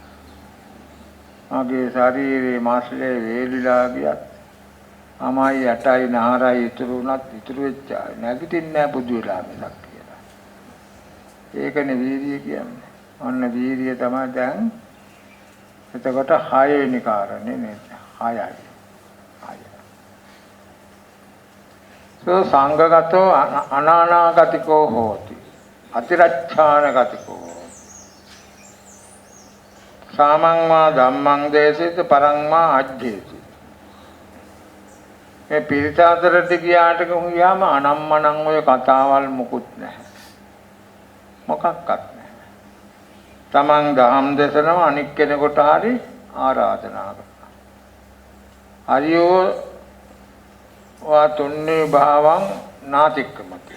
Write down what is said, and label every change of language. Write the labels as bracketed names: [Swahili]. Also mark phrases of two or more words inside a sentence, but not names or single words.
[Sinhala] මගේ ශරීරේ මාස්ලේ වේලිලා ගියත් අමයි යටයි නහරයි ඉතුරු උනත් ඉතුරු වෙච්ච නැගිටින්නේ නැහැ බුදු වෙලා මිසක් කියලා. ඒකනේ වීර්යය කියන්නේ. අන්න වීර්යය තමයි දැන් එතකොට 6 වෙනි කාරණේ නේද? 6යි. [Pali] සංඝගතෝ අනානාගතිකෝ හෝති. අතිරච්ඡානගතිකෝ. සාමං වා ධම්මං දේශිත පරං වා අජ්ජේති. [Sinhala] මේ පිරිස අතරට ගියාට ගියාම අනම්මනම් ඔය කතාවල් මුකුත් නැහැ. මොකක්වත් නැහැ. තමන් දහම් දේශනම අනික් කෙනෙකුට හරි ආරාධනා කරනවා. [Pali] හරියෝ වා තුන්නේ භාවං නාතික්කමති.